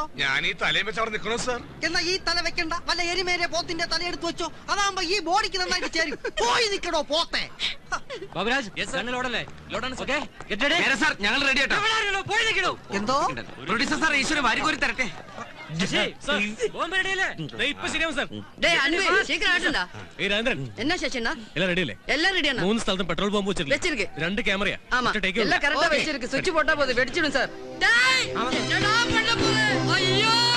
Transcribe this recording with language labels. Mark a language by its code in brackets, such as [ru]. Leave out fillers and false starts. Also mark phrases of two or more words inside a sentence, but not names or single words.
[ml] ഞാൻ ഈ തലയും വെച്ച് അവിടെ നിൽക്കണോ സാർ? എന്നാ ഈ തല വെക്കണ്ട, വല്ല എരിമേരെ പോത്തിന്റെ തല എടുത്ത് വെച്ചോ. അതാകുമ്പോ ഈ ബോഡിക്ക് നന്നായിട്ട് ചേരും. പോയി നിൽക്കണോ പോത്തെ. ഞങ്ങൾ റെഡി ആട്ടോ. എന്തോ പ്രൊഡ്യൂസർ സാർ ഈശ്വര വാരിക്കോരി തരട്ടെ. [ta] என்ன சேச்சனா எல்லாம் ரெடி இல்ல? எல்லாம் ரெடியானா? 3 ஸ்தலத்தும் [en] petrol pump [ta] வச்சிருக்கு. 2 கேமரா. ஆமா எல்லாம் கரெக்ட்டா வச்சிருக்கு. சுவிட்ச் போட்டா போதும், வெடிச்சிடும் சார். டேய் என்னடா பண்ண போற? ஐயோ